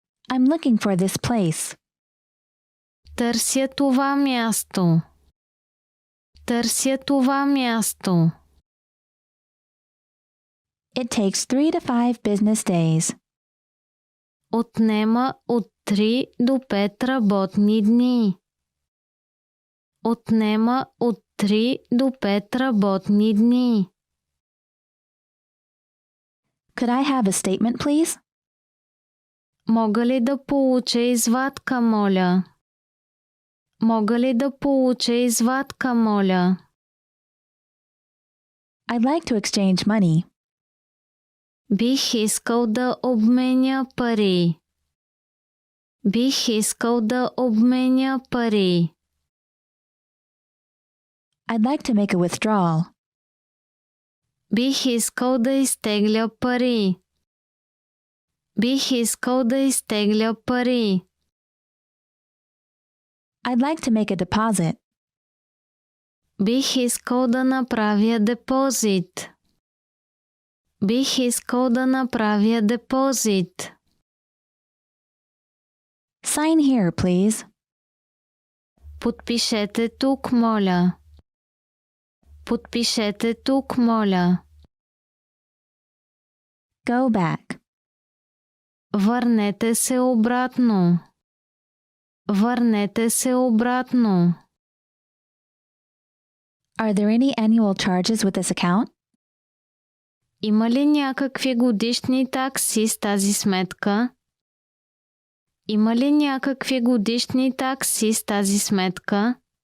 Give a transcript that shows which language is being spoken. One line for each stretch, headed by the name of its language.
English: I'm looking for this place.
Bulgarian: Търся това място. Търся това място.
English: It takes 3 to 5 business days.
Bulgarian: Отнема от 3 до 5 работни дни. Отнема от 3 до 5 работни дни.
English: Could I have a statement, please?
Bulgarian: Мога ли да получа извадка, моля? Мога ли да получа извадка, моля?
English: I'd like to exchange money.
Bulgarian: Бих искал да обменя пари. Бих искал да обменя пари.
English: I'd like to make a withdrawal.
Bulgarian: Бих искал да изтегля пари. Бих искал да изтегля пари.
English: I'd like to make a deposit.
Bulgarian: Бих искал да направя депозит. Бих искал да направя депозит.
English: Sign here, please.
Bulgarian: Подпишете тук, моля. Подпишете тук, моля.
English: Go back.
Bulgarian: Върнете се обратно. Върнете се обратно.
English: Are there any annual charges with this account?
Bulgarian: Има ли някакви годишни такси с тази сметка? Има ли някакви годишни такси с тази сметка?